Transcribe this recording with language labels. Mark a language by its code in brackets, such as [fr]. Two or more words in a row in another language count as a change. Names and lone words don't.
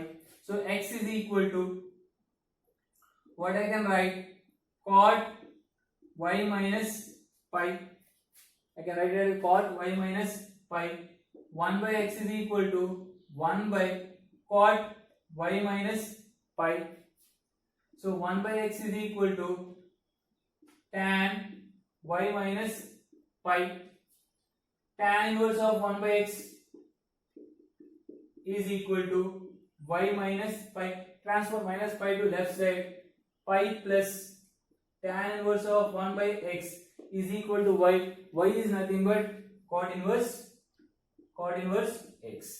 [en] So x is equal to, what I can write, cot y minus pi. I can write it as cot y minus pi. 1 by x is equal to 1 by cot y minus pi. So 1 by x is equal to tan y minus pi. Tan inverse of 1 by x is equal to y minus pi. Transfer minus pi to left side. Pi plus tan inverse of 1 by x is equal to y. Y is nothing but cot inverse x.